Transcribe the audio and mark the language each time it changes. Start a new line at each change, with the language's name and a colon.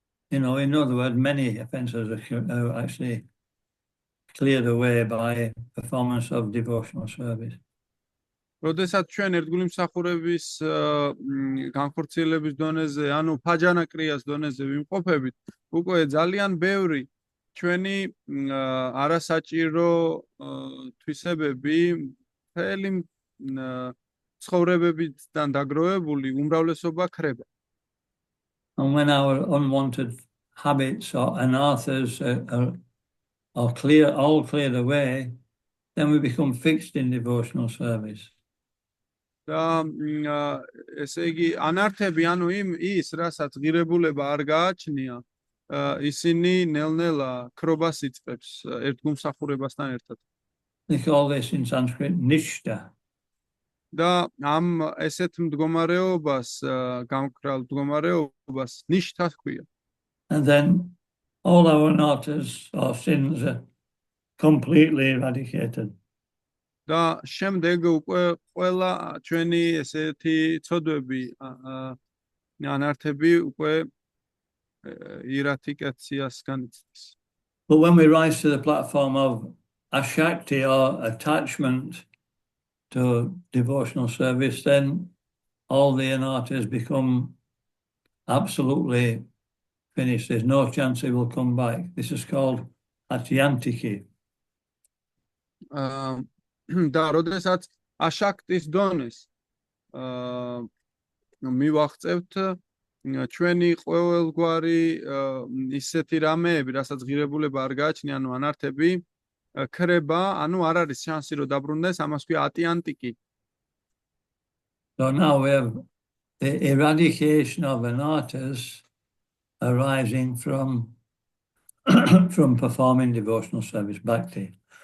English: In other words, many offences are actually cleared away by performance of devotional service.
Georgian: როდესაც ჩვენ ერთგული მსახურების განხორციელების დონეზე, ანუ ფაჯანა კრიას დონეზე ვიმყოფებით, უკვე ძალიან ბევრი ჩვენი არასაჭირო თვისებები მთელი ცხოვრებებიდან დაგროვებული უმრავლესობა ქრება.
English: And when our unwanted habits or anathas are all cleared away, then we become fixed in devotional service.
Georgian: და ესე იგი ანართები, ანუ ის, რასაც ღირებულება არ გააჩნია, ისინი ნელ-ნელა ქრობას იწყებს ერთგულ მსახურებასთან ერთად.
English: They call this in Sanskrit nishta.
Georgian: და ამ ესეთ მდგომარეობას, გამკრალ მდგომარეობას ნიშთა ჰქვია.
English: And then all our anathas or sins are completely eradicated.
Georgian: და შემდეგ უკვე ყველა ჩვენი ესეთი ცოდვები, ანართები უკვე ირადიკაციას განიცდის.
English: But when we rise to the platform of ashakti or attachment to devotional service, then all the anathas become absolutely finished. There's no chance he will come back. This is called Atyantiki.
Georgian: და როდესაც აშაქტის დონეს მივაღწევთ ჩვენი ყოველგვარი ისეთი რამეები, რასაც ღირებულება არ გააჩნია, ანუ ანართები ქრება, ანუ არ არის შანსი რომ დაბრუნდეს, ამას ქვია ატიანტიკი.
English: So now we have the eradication of anarthas arising from from performing devotional service bhakti.